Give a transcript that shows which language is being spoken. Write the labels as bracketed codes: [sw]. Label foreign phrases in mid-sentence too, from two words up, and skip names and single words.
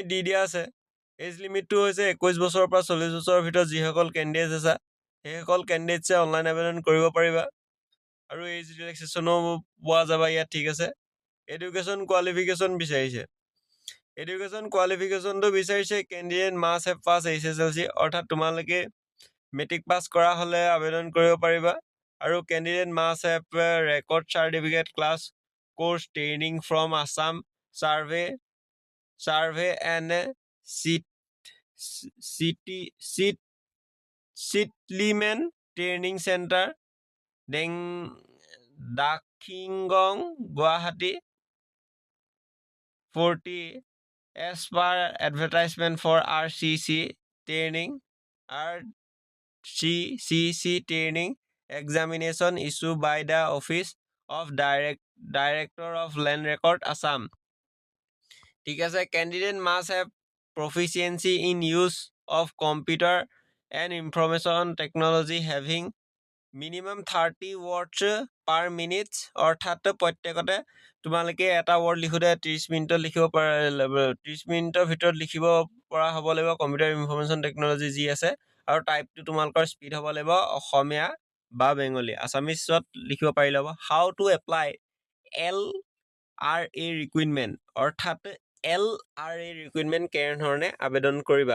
[as] দি দিয়া আছে [en] age limit [as] হৈছে 21 বছৰৰ পৰা 40 বছৰৰ ভিতৰত যিসকল কেণ্ডিডেট আছে সেইসকল কেণ্ডিডেটছে অনলাইন আবেদন কৰিব পাৰিবা আৰু [en] age relaxation [as] পোৱা যাব ইয়াত ঠিক আছে [en] education qualification [as] বিচাৰিছে [en] education qualification [as] বিচাৰিছে [en] candidate must have pass HSLC [as] অৰ্থাৎ তোমালোকে [en] matric pass [as] কৰা হ'লে আবেদন কৰিব পাৰিবা আৰু [en] candidate must have record certificate class course training from Assam survey and Settlement Training Center Dakingong Guwahati 40 as per advertisement for RCC training CCC training examination issued by the Office of Director of Land Record Assam. [as] ঠিক আছে, [en] candidate must have proficiency in use of computer and information technology having minimum 30 words per minute, [as] অৰ্থাৎ প্ৰত্যেকতে তোমালোকে এটা ৱৰ্ড লিখোঁতে 30 মিনিটত লিখিব পৰা 30 মিনিটৰ ভিতৰত লিখিব পৰা হ'ব লাগিব [en] computer information technology [as] যি আছে, আৰু টাইপটো তোমালোকৰ স্পীড হ'ব লাগিব অসমীয়া বা বেংগলী, আছামিছত লিখিব পাৰিলে হ'ব। [en] how to apply LRA recruitment, [as] অৰ্থাৎ [en] LRA recruitment [as] কেনেধৰণে আবেদন কৰিবা।